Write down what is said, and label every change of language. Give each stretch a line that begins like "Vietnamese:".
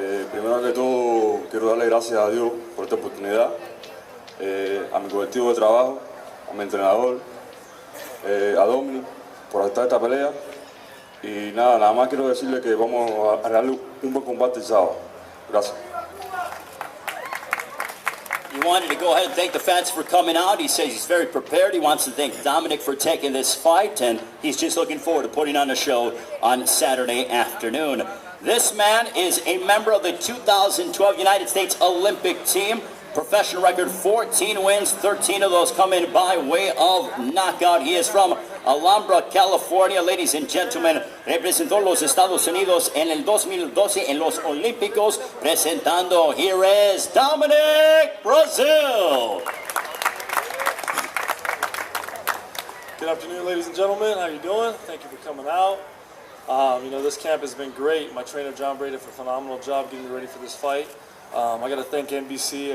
Spanish: Primero que todo, quiero darle gracias a Dios por esta oportunidad, a mi colectivo de trabajo, a mi entrenador, a Dominic, por aceptar esta pelea. Y nada más quiero decirle que vamos a darle un buen combate el sábado. Gracias.
English: He wanted to go ahead and thank the fans for coming out. He says he's very prepared. He wants to thank Dominic for taking this fight, and he's just looking forward to putting on a show on Saturday afternoon. This man is a member of the 2012 United States Olympic team. Professional record, 14 wins, 13 of those coming by way of knockout. He is from Alhambra, California. Ladies and gentlemen,
Spanish: representó los Estados Unidos en el 2012 en los Olímpicos.
English: Presentando, here is Dominic Brazil. Good afternoon, ladies and gentlemen. How you doing? Thank you for coming out. You know, this camp has been great. My trainer, John Brady, did a phenomenal job getting me ready for this fight. I got to thank NBC.